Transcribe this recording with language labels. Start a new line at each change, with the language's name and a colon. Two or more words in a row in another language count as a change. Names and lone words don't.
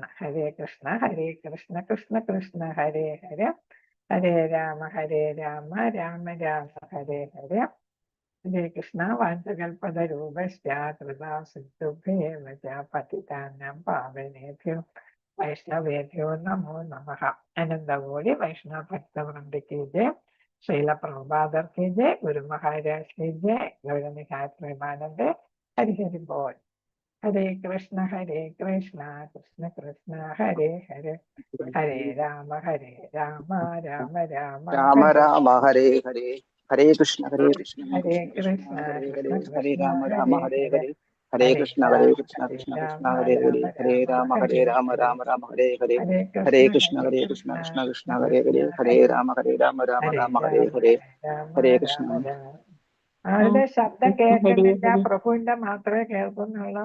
Sanskrit: ഹരേ കൃഷ്ണ ഹരേ കൃഷ്ണ കൃഷ്ണ കൃഷ്ണ ഹരേ ഹരേ, ഹരേ രാമ രാമ രാമ ഹരേ ഹരേ. ഹരേ കൃഷ്ണ. വാഞ്ചകൽപതരൂപശ്ചാ സിദ്ധുഭ്യേവ പതിതാനാം പാവനേഭ്യോ വൈഷ്ണവേഭ്യോ നമോ നമഃ.
Malayalam: അനന്തകോടി വൈഷ്ണവ ഭക്തവൃന്ദയ്ക്ക് ജയ്.
Hindi: ശ്രീല പ്രഭുപാദർ की जय. गुरु महाराज की जय.
Bangla: गौरनिहाय प्रेमानंद. हरि हरि बोल.
Sanskrit: हरे कृष्ण कृष्ण कृष्ण हरे हरे, हरे राम राम राम राम राम हरे हरे, हरे कृष्ण हरे कृष्ण हरे कृष्ण हरे राम कृष्ण राम हरे हरे, ഹരേ കൃഷ്ണ കൃഷ്ണ കൃഷ്ണ ഹരേ ഹരേ ഹരേ രാമ രാമ രാമ ഹരേ ഹരേ ഹരേ കൃഷ്ണ കൃഷ്ണ കൃഷ്ണ ഹരേ ഹരേ ഹരേ രാമ രാമ രാമ ഹരേ ഹരേ ഹരേ കൃഷ്ണ.
Malayalam: ആരുടെ ശബ്ദം
Sanskrit: ഹരേ
Malayalam: കേൾക്കുന്നില്ല?
Sanskrit: ഹരേ
Malayalam: പ്രഭുവിന്റെ മാത്രമേ കേൾക്കുന്നുള്ളൂ.